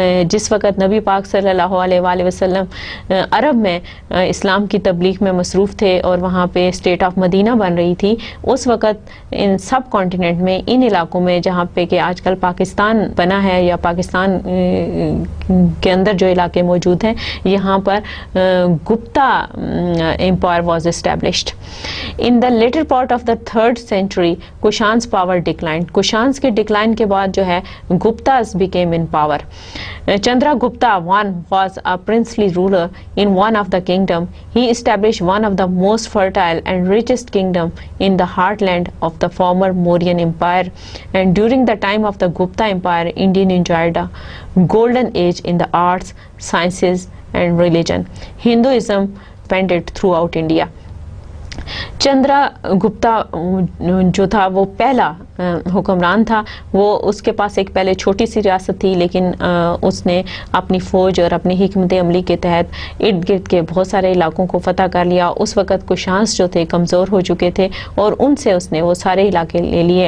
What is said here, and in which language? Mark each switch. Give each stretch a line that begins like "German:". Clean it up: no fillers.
Urdu: جس وقت نبی پاک صلی اللہ علیہ وآلہ وسلم عرب میں اسلام کی تبلیغ میں مصروف تھے اور وہاں پہ اسٹیٹ آف مدینہ بن رہی تھی، اس وقت ان سب کانٹیننٹ میں، ان علاقوں میں جہاں پہ کہ آج کل پاکستان بنا ہے یا پاکستان کے اندر جو علاقے موجود ہیں، یہاں پر Gupta umpire
English: Was established. In the later part of the 3rd century, Kushan's power declined.
Urdu: Kushans کے ڈکلائن کے بعد جو ہے
English: Guptas became in power. Chandra Gupta I was a princely ruler in one of the kingdom. He established one of the most fertile and richest kingdom in the heartland of the former Mauryan Empire. And during the time of the Gupta Empire, India enjoyed a golden age in the arts, sciences and religion. Hinduism expanded throughout India.
Urdu: Chandra Gupta جو تھا وہ پہلا حکمران تھا، وہ اس کے پاس ایک پہلے چھوٹی سی ریاست تھی، لیکن اس نے اپنی فوج اور اپنی حکمت عملی کے تحت ارد گرد کے بہت سارے علاقوں کو فتح کر لیا. اس وقت کشانس جو تھے کمزور ہو چکے تھے اور ان سے اس نے وہ سارے علاقے لے لیے.